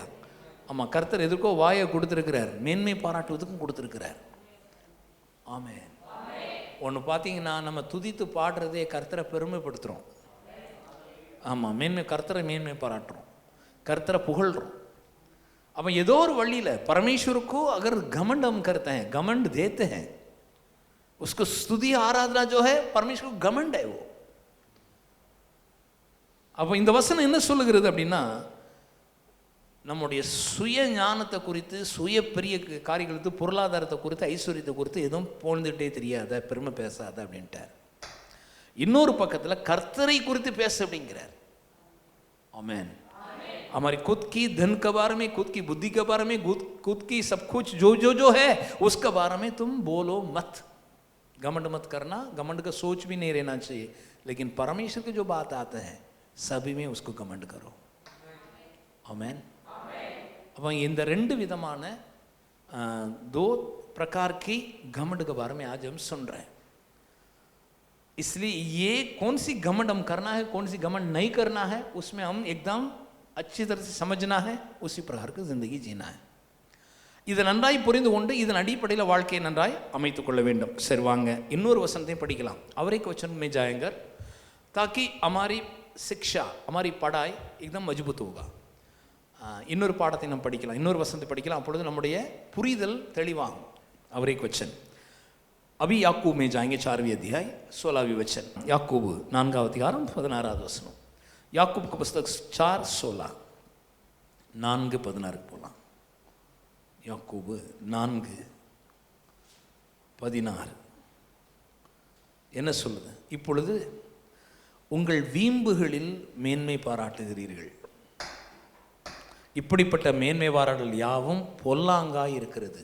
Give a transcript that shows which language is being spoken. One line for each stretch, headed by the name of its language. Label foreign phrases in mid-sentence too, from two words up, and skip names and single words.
Tamil: ஆமாம், கர்த்தர் எதுக்கோ வாயை கொடுத்துருக்கிறார், மேன்மை பாராட்டுவதுக்கும் கொடுத்துருக்கிறார். ஆமென். ஒன்று பார்த்தீங்கன்னா, நம்ம துதித்து பாடுறதே கர்த்தரை பெருமைப்படுத்துகிறோம். ஆமாம், கர்த்தரை மேன்மை பாராட்டுறோம், கர்த்தரை புகழ்கிறோம். அப்போ ஏதோ ஒரு வழியில்
Hindi: परमेश्वर अगर घमंड हम करते हैं, घमंड देते हैं, उसको स्तुति आराधना जो है परमेश्वर को घमंड है वो.
Tamil: அப்போ இந்த வசனம் என்ன சொல்லுகிறது அப்படின்னா, நம்முடைய சுய ஞானத்தை குறித்து, சுய பெரிய காரியங்களுக்கு, பொருளாதாரத்தை குறித்து, ஐஸ்வர்யத்தை குறித்து எதுவும் போழ்ந்துகிட்டே தெரியாத, பெருமை பேசாத அப்படின்ட்டார். இன்னொரு பக்கத்தில் கர்த்தரை குறித்து பேச அப்படிங்கிறார். ஆமென்.
Hindi: हमारी खुद की धन के बारे में, खुद की बुद्धि के बारे में, खुद की सब कुछ जो है उसके बारे में तुम बोलो मत। घमंड मत करना, घमंड का सोच भी नहीं रहना चाहिए, लेकिन परमेश्वर की जो बात आते हैं सभी में उसको घमंड करो. आमेन. अब
Tamil: இந்த ரெண்டு விதமான
Hindi: दो प्रकार की घमंड के बारे में आज हम सुन रहे हैं. इसलिए ये कौन सी घमंड हम करना है, कौन सी घमंड नहीं करना है, उसमें हम एकदम अच्छी तरह से समझना है, उसी प्रकार की जिंदगी जीना है.
Tamil: இதை நன்றாய் புரிந்து கொண்டு இதன் அடிப்படையில் வாழ்க்கையை நன்றாய் அமைத்துக் கொள்ள வேண்டும். சரி, வாங்க இன்னொரு வசனத்தையும் படிக்கலாம்.
Hindi: அவரை क्वेश्चन में जाएंगे ताकि हमारी शिक्षा, हमारी पढ़ाई एकदम मजबूत होगा.
Tamil: இன்னொரு பாடத்தை நாம் படிக்கலாம், இன்னொரு வசனத்தை படிக்கலாம், அப்பொழுது நம்முடைய புரிதல் தெளிவாகும்.
Hindi: அவரை क्वेश्चन अभी याकूब में जाएंगे, 4वीं अध्याय 16वीं वचन.
Tamil: याकूब 4வது அதிகாரம் 16வது வசனம்.
Hindi: याकूब का पुस्तक 4:16, 4:16 போலாம்.
Tamil: யாக்கோபு 4:16 என்ன சொல்லுது? இப்பொழுது உங்கள் வீம்புகளில் மேன்மை பாராட்டுகிறீர்கள், இப்படிப்பட்ட மேன்மை பாராட்டல் யாவும் பொல்லாங்காய் இருக்கிறது.